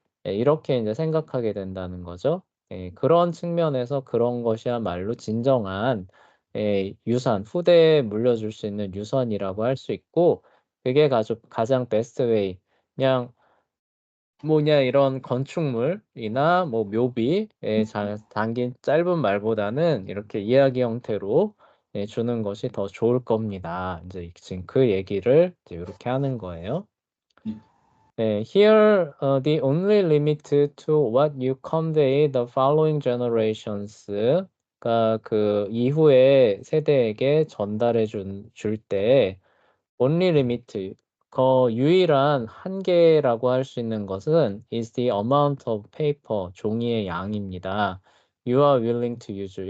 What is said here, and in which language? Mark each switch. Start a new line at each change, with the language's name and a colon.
Korean: 예, 이렇게 이제 생각하게 된다는 거죠. 예, 그런 측면에서 그런 것이야말로 진정한 유산, 후대에 물려줄 수 있는 유산이라고 할 수 있고 그게 가장 베스트 웨이. 그냥 뭐냐 이런 건축물이나 뭐 묘비에 담긴 짧은 말보다는 이렇게 이야기 형태로 주는 것이 더 좋을 겁니다. 이제 지금 그 얘기를 이제 이렇게 하는 거예요.
English: Here, the only limit to what you convey the following generations.
Korean: 그러니까 그 이후의 세대에게 전달해 줄 때,
English: only limit,
Korean: 그 유일한 한계라고 할 수 있는 것은
English: is the amount of paper,
Korean: 종이의 양입니다.
English: You are willing to use.